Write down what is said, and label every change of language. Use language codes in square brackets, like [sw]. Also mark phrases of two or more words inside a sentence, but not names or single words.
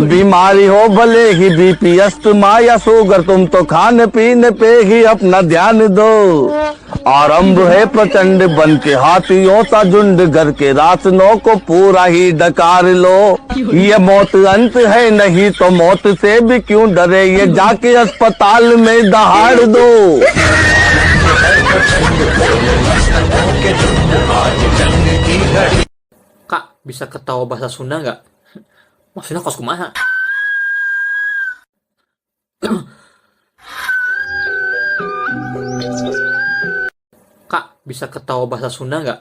[hi] बीमारी हो भले ही बीपी अस्थमा या शुगर, तुम तो खाने पीने पे ही अपना ध्यान दो। आरंभ है प्रचंड, बन के हाथियों सा झुंड, घर के राशनों को पूरा ही डकार लो। ये मौत अंत है नहीं तो मौत से भी क्यों डरे, ये जाके अस्पताल में दहाड़ दो। [id] Kak, bisa ketawa bahasa Sunda nggak? [su] Maksudnya kos kumaha? [id] Kak, bisa ketawa bahasa Sunda nggak?